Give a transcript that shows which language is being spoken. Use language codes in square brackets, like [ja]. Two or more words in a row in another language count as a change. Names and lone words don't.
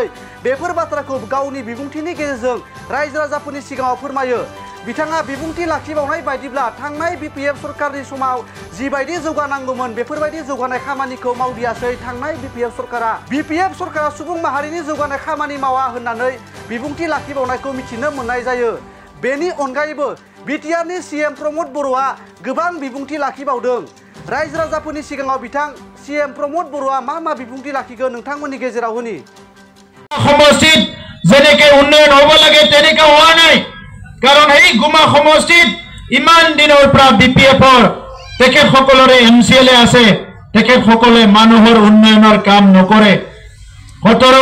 [brx] बेफोर बाथ्राखौ गावनि बिबुंथिनि गेजेरजों रायजो राजाफोरनि सिगाङाव फोरमायो बिथाङा बिबुंथि लाखिबावनाय बायदिब्ला थांनाय बिपिएफ सरकारनि समाव जिबायदि जौगानांगौमोन बेफोरबायदि जौगानाय खामानिखौ मावदियासै थांनाय बिपिएफ सरकारा सुबुं माहारिनि जौगानाय खामानि मावा होननानै बिबुंथि लाखिबावनायखौ मिथिनो मोननाय जायो बेनि अनगायैबो बिटिआरनि सीएम प्रमद बर'आ गोबां बिबुंथि लाखिबावदों रायजो राजाफोरनि सिगाङाव बिथां सीएम प्रमद बर'आ मा बिबुंथि लाखिगोन नोंथांमोननि गेजेराव होनि [as] সমষ্টিত যেনেকে উন্নয়ন হ'ব লাগে তেনেকে হোৱা নাই কাৰণ এই গুমা সমষ্টিত ইমান দিনৰ পৰা বিপিএফৰ তেখেতসকলৰে এমচিএলএ আছে তেখেতসকলে মানুহৰ উন্নয়নৰ কাম নকৰে 17